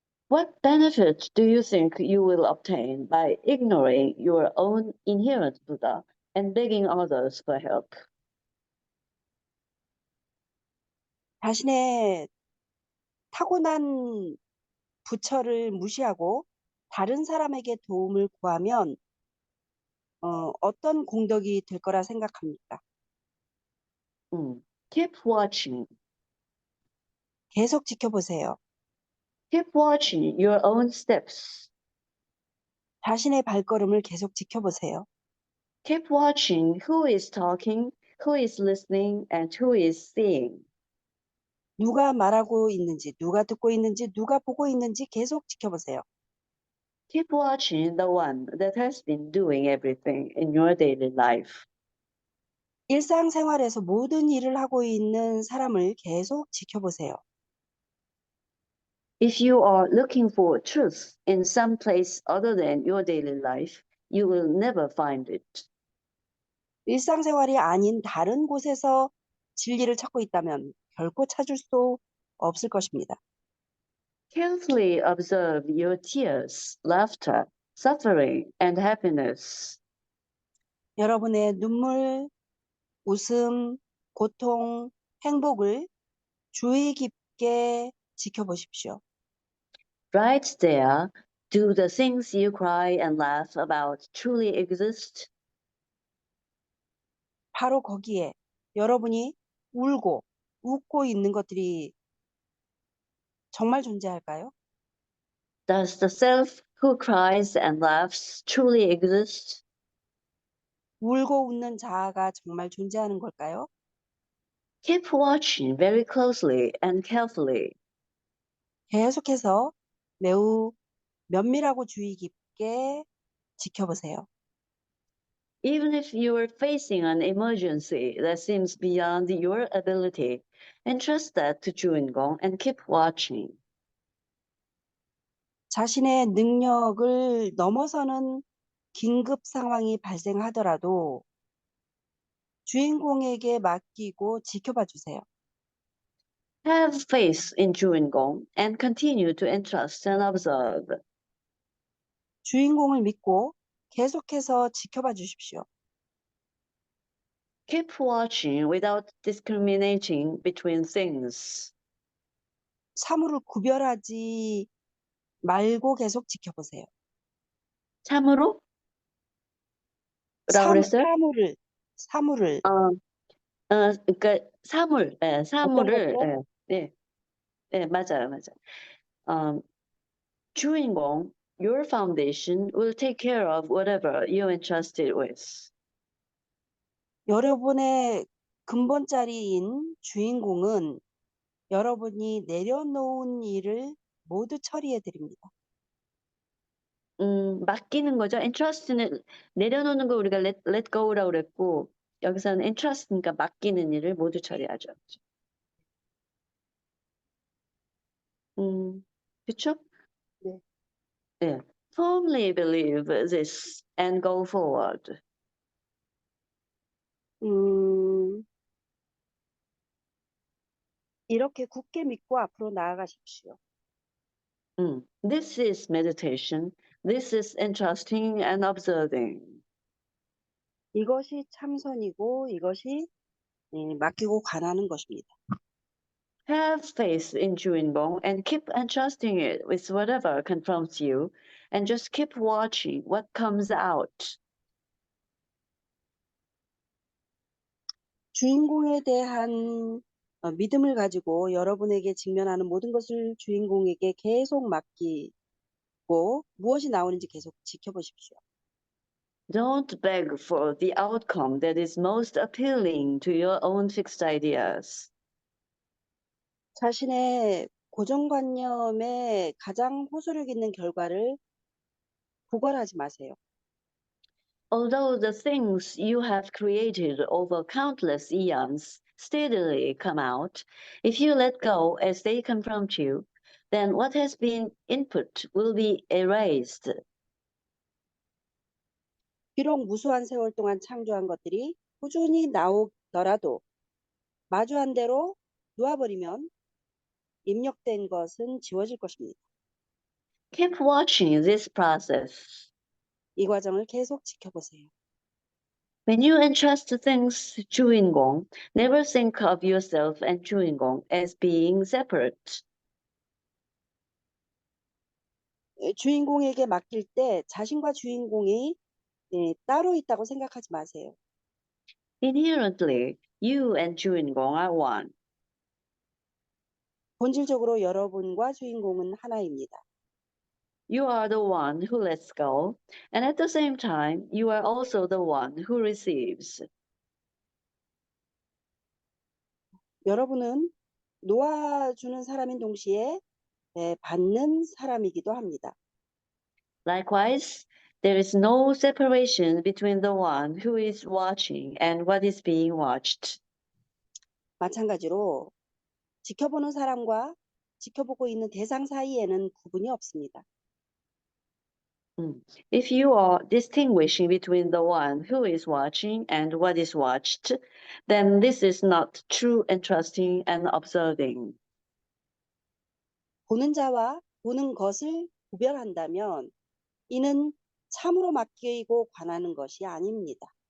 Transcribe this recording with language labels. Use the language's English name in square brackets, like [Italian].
[English] What benefit do you think you will obtain by ignoring your own inherent Buddha and begging others for help? [Korean] 자신의 타고난 부처를 무시하고 다른 사람에게 도움을 구하면 어떤 공덕이 될 거라 생각합니까? [English] Keep watching. [Korean] 계속 지켜보세요. [English] Keep watching your own steps. [Korean] 자신의 발걸음을 계속 지켜보세요. [English] Keep watching who is talking, who is listening, and who is seeing. [Korean] 누가 말하고 있는지, 누가 듣고 있는지, 누가 보고 있는지 계속 지켜보세요. [English] Keep watching the one that has been doing everything in your daily life. [Korean] 일상생활에서 모든 일을 하고 있는 사람을 계속 지켜보세요. [English] If you are looking for truth in some place other than your daily life, you will never find it. [Korean] 일상생활이 아닌 다른 곳에서 진리를 찾고 있다면 결코 찾을 수 없을 것입니다. [English] Carefully observe your tears, laughter, suffering, and happiness. [Korean] 여러분의 눈물, 웃음, 고통, 행복을 주의 깊게 지켜보십시오. [English] Right there, do the things you cry and laugh about truly exist? [Korean] 바로 거기에 여러분이 울고 웃고 있는 것들이 정말 존재할까요? [English] Does the self who cries and laughs truly exist? [Korean] 울고 웃는 자아가 정말 존재하는 걸까요? [English] Keep watching very closely and carefully. [Korean] 계속해서 매우 면밀하고 주의 깊게 지켜보세요. [English] Even if you are facing an emergency that seems beyond your ability, entrust that to 주인공 and keep watching. [Korean] 자신의 능력을 넘어서는 긴급 상황이 발생하더라도 주인공에게 맡기고 지켜봐 주세요. [English] Have faith in 주인공 and continue to entrust and observe. [Korean] 주인공을 믿고 계속해서 지켜봐 주십시오. [English] Keep watching without discriminating between things. [Korean] 사물을 구별하지 말고 계속 지켜보세요. 참으로? 라고 그랬어요? 사물을 그러니까 사물, 예, 어떤 사물을, 것도 예, 예, 예, 맞아요, 맞아요. [English] 주인공, your foundation will take care of whatever you entrust it with. [Korean] 여러분의 근본자리인 주인공은 여러분이 내려놓은 일을 모두 처리해 드립니다. 맡기는 거죠. entrust는 내려놓는 거 우리가 [English] let go [Korean] 라고 그랬고, 여기서는 entrust니까 맡기는 일을 모두 처리하죠. 그렇죠? 네. 네. [English] Firmly believe this and go forward. [Korean] 음, 이렇게 굳게 믿고 앞으로 나아가십시오. [English] This is meditation. This is entrusting and observing. [Korean] 이것이 참선이고 이것이 맡기고 관하는 것입니다. [English] Have faith in 주인공 and keep entrusting it with whatever confronts you and just keep watching what comes out. [Korean] 주인공에 대한 믿음을 가지고 여러분에게 직면하는 모든 것을 주인공에게 계속 맡기고 무엇이 나오는지 계속 지켜보십시오. [English] Don't beg for the outcome that is most appealing to your own fixed ideas. [Korean] 자신의 고정관념에 가장 호소력 있는 결과를 구걸하지 마세요. [English] Although the things you have created over countless eons steadily come out, if you let go as they confront you, then what has been input will be erased. [Korean] 비록 무수한 세월 동안 창조한 것들이 꾸준히 나오더라도 마주한 대로 놓아버리면 입력된 것은 지워질 것입니다. [English] Keep watching this process. [Korean] 이 과정을 계속 지켜보세요. [English] When you entrust things to 주인공, never think of yourself and 주인공 as being separate. [Korean] 주인공에게 맡길 때 자신과 주인공이 따로 있다고 생각하지 마세요. [English] Inherently, you and 주인공 are one. [Korean] 본질적으로 여러분과 주인공은 하나입니다. [English] You are the one who lets go, and at the same time, you are also the one who receives. [Korean] 여러분은 놓아주는 사람인 동시에 받는 사람이기도 합니다. [English] Likewise, there is no separation between the one who is watching and what is being watched. [Korean] 마찬가지로 지켜보는 사람과 지켜보고 있는 대상 사이에는 구분이 없습니다. [English] If you are distinguishing between the one who is watching and what is watched, then this is not true and trusting and observing. [Korean] 보는 자와 보는 것을 구별한다면 이는 참으로 맡기고 관하는 것이 아닙니다.